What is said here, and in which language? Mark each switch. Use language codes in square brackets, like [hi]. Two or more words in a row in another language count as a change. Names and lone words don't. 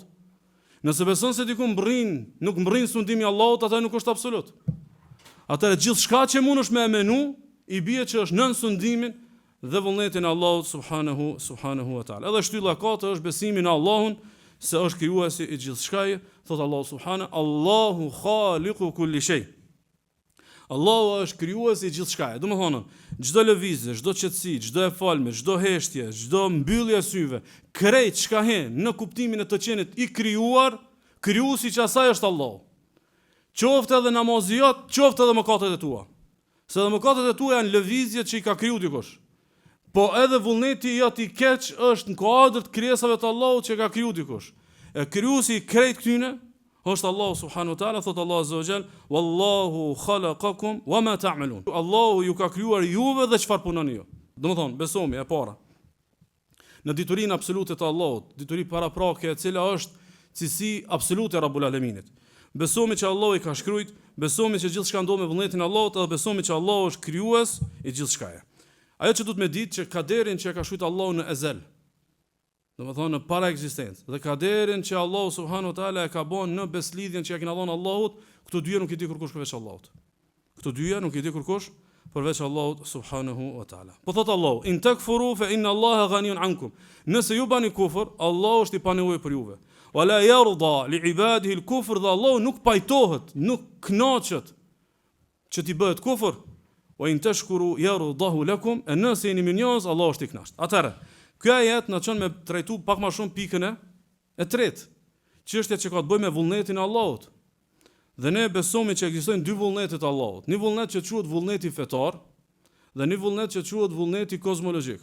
[sq] Nëse beson se diku nuk mbrin sundimi i Allahut, atë nuk është absolut. Atëherë gjithçka që mund është me emenu, i bie që është nën sundimin dhe vullnetin e Allahut [ar] سبحانه وتعالى. [sq] Edhe shtylla e katërt është besimi në Allahun se është krijuesi i gjithçkaje. Thot Allahu subhanahu: [ar] "الله خالق كل شيء." [sq] Allahu është krijuesi i gjithçkaje. Domethënë, çdo lëvizje, çdo qetësi, çdo e falme, çdo heshtje, çdo mbyllje syve, krejt çka hen në kuptimin e të qenit i krijuar, krijuesi që asaj është Allahu. Qoftë edhe namazi jot, qoftë edhe mëkatet e tua. Se edhe mëkatet e tua janë lëvizjet që i ka kriju dikush. Po edhe vullneti jot i keq është në kuadër të krijesave të Allahut që ka kriju dikush. E krijuesi i krejt këtyne është Allahu [ar] سبحانه وتعالى. [sq] Thot Allah [ar] عز وجل: "والله خلقكم وما تعملون." [sq] Allahu ju ka krijuar juve dhe çfarë punoni ju. Domethënë, besomi e para në diturinë absolute të Allahut, dituri paraprake e cila është cilësi absolute e Rabbul Alaminit. Besomi që Allahu i ka shkruajt, besomi që gjithçka ndodh me vullnetin e Allahut, dhe besomi që Allahu është krijues i gjithçkaje. Ajo që duhet me ditë që kaderin që e ka shkruajt Allahu në ezel, domethënë në para ekzistencë, dhe kaderin që Allahu [ar] سبحانه وتعالى [sq] e ka bën në beslidhjen që ja kena dhënë Allahut, këto dyja nuk i di kurkush përveç Allahut. Këto dyja nuk i di kurkush përveç Allahut [ar] سبحانه وتعالى. [sq] Po thot Allahu: [ar] "إن تكفروا فإن الله غني عنكم." [sq] Nëse ju bani kufër, Allahu është i panevojë për juve. [ar] ولا يرضى لعباده الكفر, [sq] dhe Allahu nuk pajtohet, nuk kënaqet që ti bëhet kufër. [ar] وإن تشكروا يرضه لكم, [sq] nëse jeni mirënjohës, Allahu është i kënaqur. Atëherë, ky ajet na çon me trajtu pak më shumë pikën e tretë, çështja që ka të bëjë me vullnetin e Allahut. Dhe ne besojmë që ekzistojnë dy vullnete të Allahut. Një vullnet që quhet vullneti fetar dhe një vullnet që quhet vullneti kozmologjik.